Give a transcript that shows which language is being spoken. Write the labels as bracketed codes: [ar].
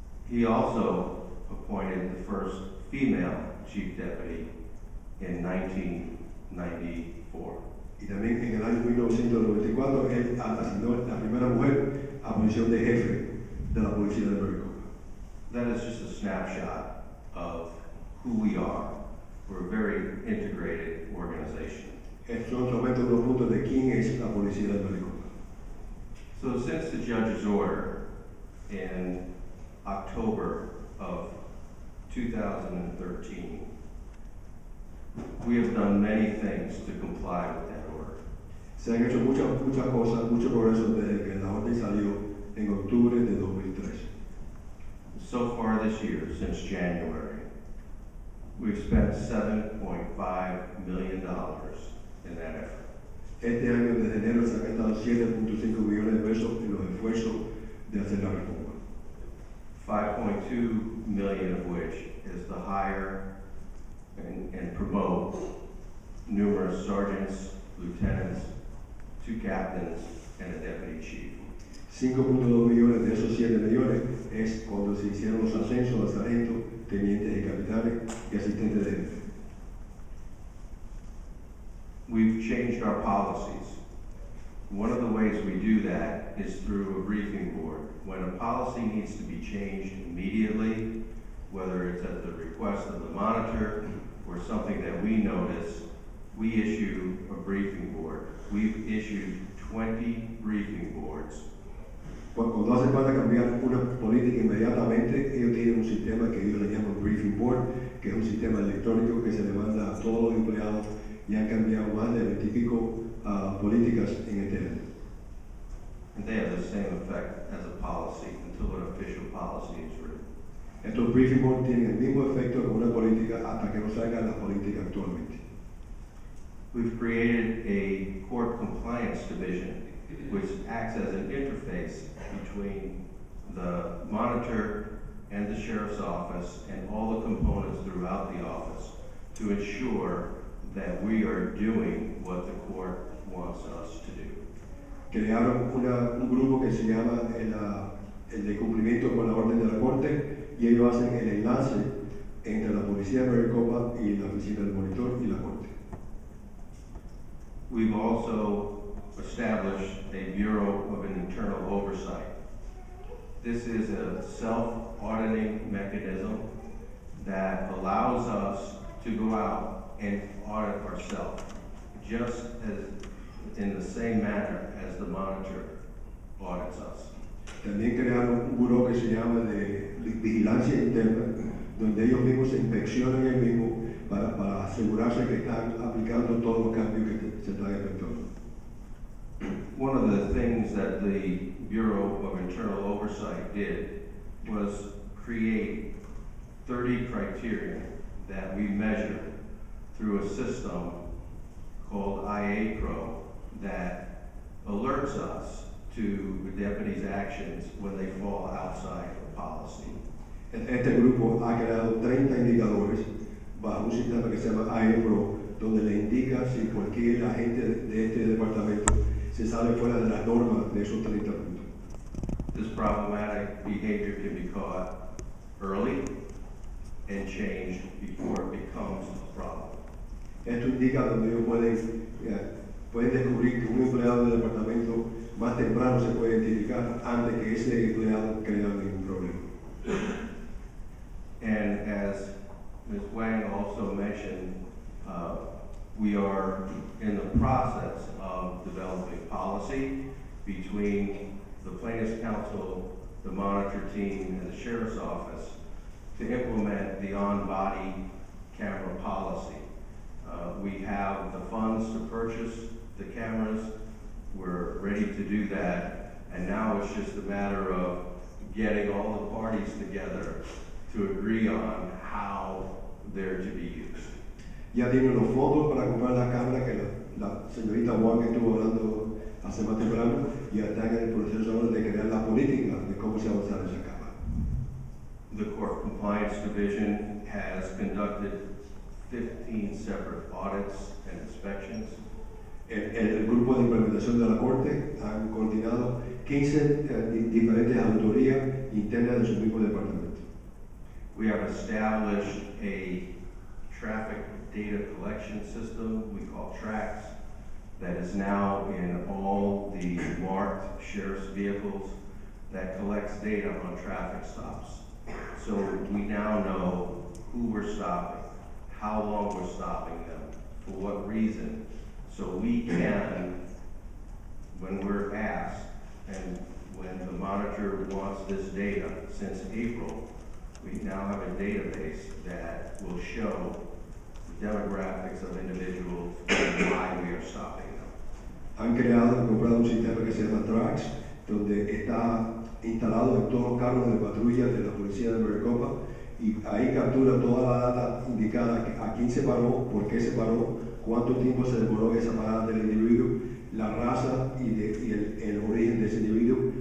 [en] He also appointed the first female chief deputy in 1994. [es] Y también en el año 1994 él asignó la primera mujer a posición de jefe de la policía de Maricopa. [en] That is just a snapshot of who we are. We're a very integrated organization. [es] Son solamente unos puntos de quién es la policía de Maricopa. [en] So since the judge's order in October of 2013, we have done many things to comply with that order. [es] Se han hecho muchas cosas, mucho progreso desde que la orden salió en octubre de 2013. [en] So far this year, since January, we've spent $7.5 million in that effort. [es] Este año, desde enero, se han gastado 7.5 millones de pesos en los esfuerzos de hacer la reforma. [en] 5.2 million of which is to hire and promote numerous sergeants, lieutenants, 2 captains, and a deputy chief. [es] 5.2 millones de esos 7 millones es cuando se hicieron los ascensos a sargentos, tenientes y capitanes y asistentes de jefe. [en] We've changed our policies. One of the ways we do that is through a briefing board. When a policy needs to be changed immediately, whether it's at the request of the monitor or something that we notice, we issue a briefing board. We've issued 20 briefing boards. [es] Cuando hace falta cambiar una política inmediatamente, ellos tienen un sistema que ellos le llaman briefing board, que es un sistema electrónico que se le manda a todos los empleados y han cambiado más de 20 y pico políticas en este año. [en] And they have the same effect as a policy until an official policy is written. [es] Estos briefing boards tienen el mismo efecto que una política hasta que no salga la política actualmente. [en] We've created a court compliance division which acts as an interface between the monitor and the sheriff's office and all the components throughout the office to ensure that we are doing what the court wants us to do. [es] Crearon un grupo que se llama el de cumplimiento con la orden de la corte y ellos hacen el enlace entre la policía de Maricopa y la oficina del monitor y la corte. [en] We've also established a Bureau of Internal Oversight. This is a self-auditing mechanism that allows us to go out and audit ourselves, just as in the same manner as the monitor audits us. [es] También crearon un buró que se llama de vigilancia interna, donde ellos mismos se inspeccionan ellos mismos para asegurarse que están aplicando todos los cambios que se están efectuando. [en] One of the things that the Bureau of Internal Oversight did was create 30 criteria that we measure through a system called IAPRO that alerts us to the deputies' actions when they fall outside of policy. [es] Este grupo ha creado 30 indicadores bajo un sistema que se llama IAPRO, donde le indica si cualquier agente de este departamento se sale fuera de las normas de esos 30 puntos. [en] This problematic behavior can be caught early and changed before it becomes a problem. [es] Esto indica donde ellos pueden descubrir que un empleado del departamento más temprano se puede identificar antes que ese empleado crea ningún problema. [en] And as Ms. Wang also mentioned, we are in the process of developing policy between the plaintiff's counsel, the monitor team, and the sheriff's office to implement the on-body camera policy. We have the funds to purchase the cameras. We're ready to do that. And now it's just a matter of getting all the parties together to agree on how they're to be used. [es] Ya tienen los fondos para comprar la cámara que la señorita Wang estuvo hablando hace más temprano y ya están en el proceso ahora de crear la política de cómo se va a usar esa cámara. [en] The Court Compliance Division has conducted 15 separate audits and inspections. [es] El grupo de implementación de la Corte han coordinado 15 diferentes auditorías internas de su mismo departamento. [en] We have established a traffic data collection system we call TRACS that is now in all the marked sheriff's vehicles that collects data on traffic stops. So we now know who we're stopping, how long we're stopping them, for what reason. So we can, when we're asked, and when the monitor wants this data since April, we now have a database that will show the demographics of individuals and why we are stopping them. [es] Han creado y comprado un sistema que se llama TRAX, donde está instalado en todos los carros de patrulla de la policía de Maricopa, y ahí captura toda la data indicada a quién se paró, por qué se paró, cuánto tiempo se demoró esa parada del individuo, la raza y el origen de ese individuo.